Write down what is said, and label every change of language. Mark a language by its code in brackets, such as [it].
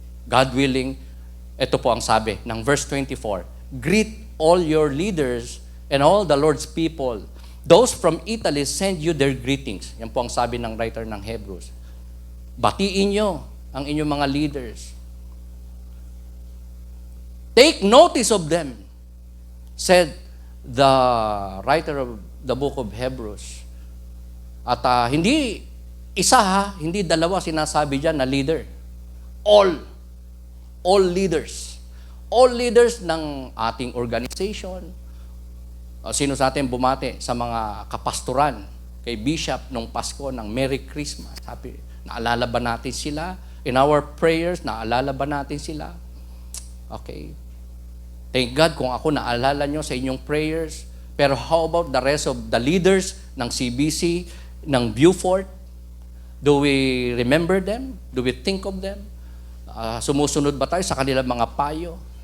[en] God willing, [tl] ito po ang sabi ng [en] verse 24, greet all your leaders and all the Lord's people. Those from Italy send you their greetings. [tl] Yan po ang sabi ng writer ng Hebrews. Batiin nyo ang inyong mga leaders. [en] Take notice of them, said the writer of the book of Hebrews. [tl] At hindi Isa ha, hindi dalawa sinasabi dyan na leader. [en] All. All leaders. All leaders [tl] ng ating [en] organization. [tl] Sino sa atin bumati sa mga kapastoran, kay Bishop nung Pasko ng Merry Christmas? Sabi, naalala ba natin sila? [en] In our prayers, [tl] naalala ba natin sila? Okay. [en] Thank God [tl] kung ako naalala nyo sa inyong prayers. [en] Pero how about the rest of the leaders ng CBC, ng Beaufort? Do we remember them? Do we think of them? [tl] Sumusunod ba tayo sa kanilang mga payo?